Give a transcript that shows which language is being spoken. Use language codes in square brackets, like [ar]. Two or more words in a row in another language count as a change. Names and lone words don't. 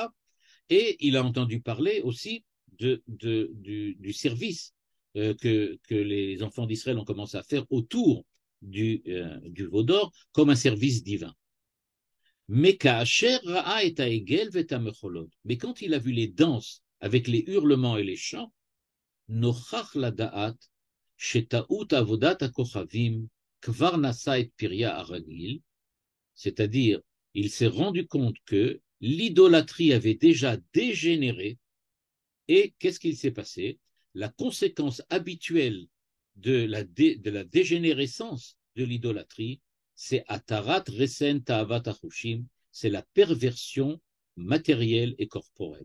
[fr] Et il a entendu parler aussi du service que les enfants d'Israël ont commencé à faire autour du veau d'or comme un service divin. Mais quand il a vu les danses avec les hurlements et les chants, [he] נוכח לדעת שטעות עבודת הכוכבים כבר נשא את פריה הרגיל, [fr] c'est-à-dire il s'est rendu compte que l'idolâtrie avait déjà dégénéré et qu'est-ce qu'il s'est passé? La conséquence habituelle de la dégénérescence de l'idolâtrie, c'est [he] התרת רסן תאוות החושים, [fr] c'est la perversion matérielle et corporelle.